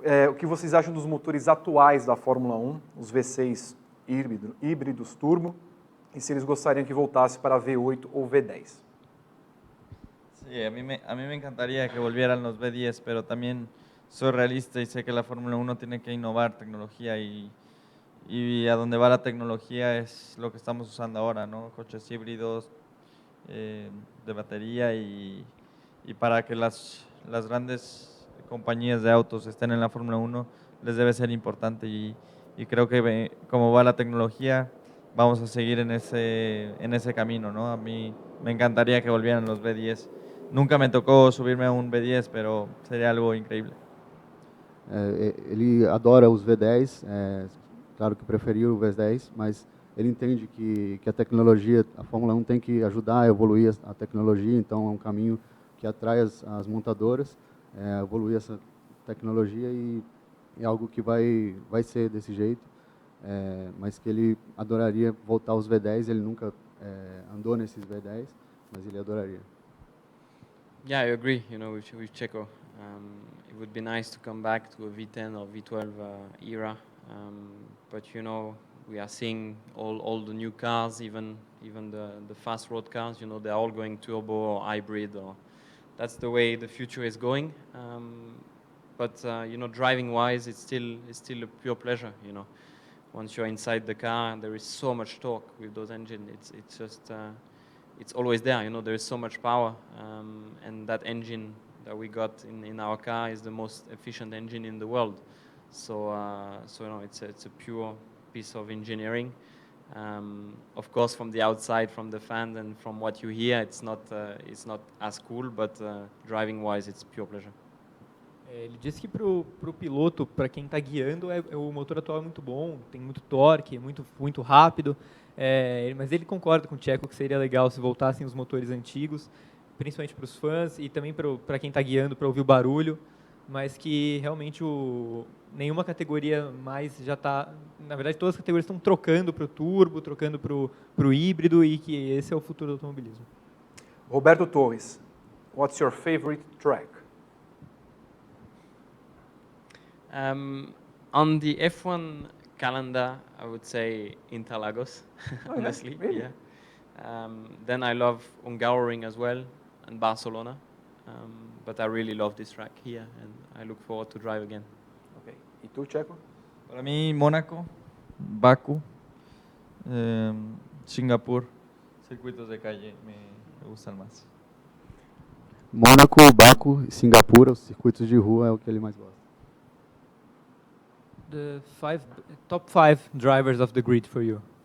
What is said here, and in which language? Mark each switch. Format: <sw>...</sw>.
<pt>O que vocês acham dos motores atuais da Fórmula 1, os V6 híbridos turbo, e se eles gostariam que voltasse para V8 ou V10?</pt> <es>Sí, a mí me encantaría que volvieran los V10, pero también soy realista y sé que la Fórmula 1 tiene que innovar tecnología y a donde va la tecnología es lo que estamos usando ahora, ¿no? Coches híbridos de batería y para que las grandes compañías de autos estén en la Fórmula 1 les debe ser importante y creo que como va la tecnología vamos a seguir en ese camino, ¿no? A mí me encantaría que volvieran los V10. Nunca me tocó subirme a un V10, pero sería algo increíble.</es> <pt>Ele adora os V10, claro que preferiu o V10, mas ele entende que a tecnologia, a Fórmula 1 tem que ajudar a evoluir a tecnologia, então é um caminho que atrai as montadoras, evoluir essa tecnologia e é algo que vai ser desse jeito, mas que ele adoraria voltar aos V10. Ele nunca andou nesses V10, mas ele adoraria.</pt> <en>Yeah, I agree. With Checo, it would be nice to come back to a V10 or V12 era. But we are seeing all the new cars, even the fast road cars. They're all going turbo or hybrid, or that's the way the future is going. But driving wise, it's still a pure pleasure. Once you're inside the car, there is so much torque with those engines. It's just it's always there. There is so much power, and that engine that we got in our car is the most efficient engine in the world. So it's a pure piece of engineering. Of course, from the outside, from the fans, and from what you hear, it's not as cool. But driving wise, it's pure pleasure. Ele disse que pro piloto, para quem está guiando, o motor atual é muito bom, tem muito torque, é muito rápido, mas ele concorda com o Checo que seria legal se voltassem os motores antigos, principalmente para os fãs e também para quem está guiando, para ouvir o barulho, mas que realmente nenhuma categoria mais já está, na verdade todas as categorias estão trocando para o turbo, trocando para o híbrido, e que esse é o futuro do automobilismo. Roberto Torres, what's your favorite track? On the F1 calendar, I would say Interlagos, honestly. Really? Yeah. Then I love Hungaroring as well, and Barcelona. But I really love this track here, and I look forward to drive again.</en> <es>Okay. ¿Y tú, Checo? Para mí, Mónaco, Baku, Singapur, circuitos de calle me gustan más.</es> <pt>Mônaco, Baku e Singapura, os circuitos de rua, é o que ele mais gosta.</pt> <en>The top five drivers of the grid for you.</en>